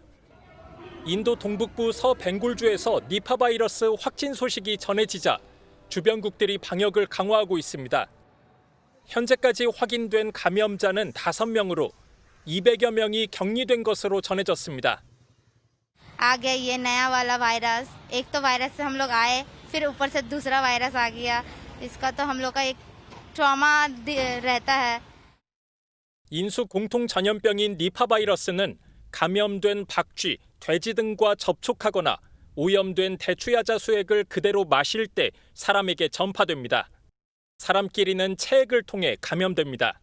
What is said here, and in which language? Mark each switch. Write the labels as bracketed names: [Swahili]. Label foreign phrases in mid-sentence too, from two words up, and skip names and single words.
[Korean] 인도 동북부 서벵골주에서 니파 바이러스 확진 소식이 전해지자 주변국들이 방역을 강화하고 있습니다. 현재까지 확인된 감염자는 5명으로 200여 명이 격리된 것으로 전해졌습니다. [Hindi] आ गया ये नया वाला वायरस एक तो वायरस से हम लोग आए फिर ऊपर से दूसरा वायरस आ गया इसका तो हम लोग का एक ट्रॉमा रहता है. [Korean] 인수 공통 전염병인 니파 바이러스는 감염된 박쥐, 돼지 등과 접촉하거나 오염된 대추야자 수액을 그대로 마실 때 사람에게 전파됩니다. 사람끼리는 체액을 통해 감염됩니다.